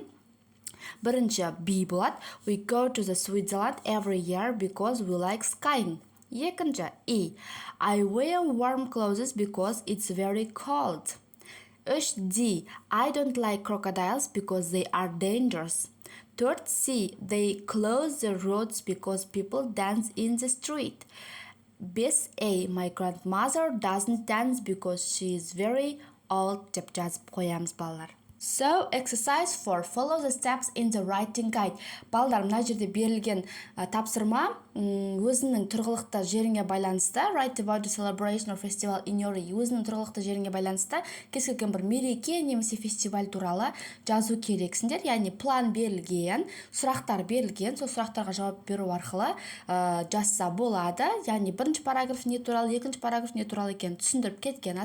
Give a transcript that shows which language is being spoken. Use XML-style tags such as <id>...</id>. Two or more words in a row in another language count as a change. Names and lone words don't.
<kk>Бірінші B болады.</kk> <en>We go to the Switzerland every year because we like skiing.</en> <kk>Екінші E.</kk> <en>I wear warm clothes because it's very cold.</en> <kk>3 D.</kk> <en>I don't like crocodiles because they are dangerous.</en> <kk>3 C.</kk> <en>They close the roads because people dance in the street. 5 A. My grandmother doesn't dance because she is very old</en> <kk>деп жазып қоямыз, балалар.</kk> <en>So, exercise 4. Follow the steps in the writing guide.</en> <kk>Балдар, мына жерде берілген тапсырма өзінің тұрғылықты жеріңе байланысты.</kk> <en>Write about the celebration or festival in your area.</en> <kk>Өзінің тұрғылықты жеріңе байланысты кез келген бір мереке немесе фестиваль туралы жазу керексіңдер. Яғни план берілген, сұрақтар берілген, сол сұрақтарға жауап беру арқылы жазса болады. Яғни бірінші параграф не туралы, екінші параграф не туралы екен түсіндіріп кеткен.</kk>